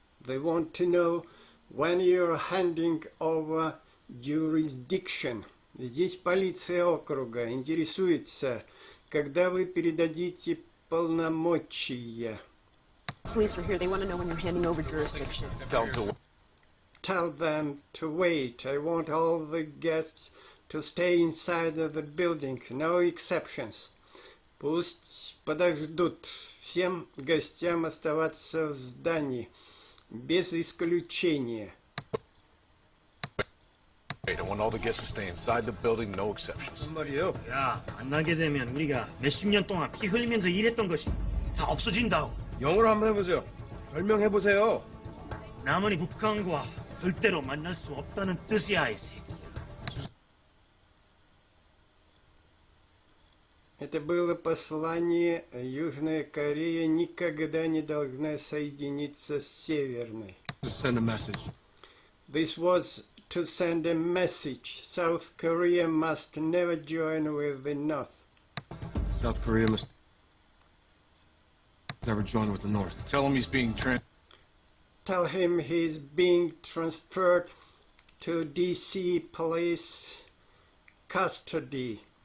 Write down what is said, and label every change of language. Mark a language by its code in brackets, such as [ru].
[en] They want to know when you're handing over jurisdiction. [ru] Здесь полиция округа интересуется, когда вы передадите полномочия. [en] Police are here. They want to know when you're handing over jurisdiction. Tell them to wait. I want all the guests to stay inside of the building. No exceptions. [ru] Пусть подождут. Всем гостям оставаться в здании. Без исключения. [en] I want all the guests to stay inside the building, no exceptions. [ko] 무슨 말이에요? 야, 만나게 되면 우리가 몇십 년 동안 피 흘리면서 일했던 것이 다 없어진다고. 영어로 한번 해보세요. 설명해보세요. 남한이 북한과 절대로 만날 수 없다는 뜻이야, 이 새끼야. [ru] Это было послание. Южная Корея никогда не должна соединиться с Северной. [en] Just send a message. This was to send a message. South Korea must never join with the North. South Korea must never join with the North. Tell him he's being Tell him he's being transferred to DC police custody.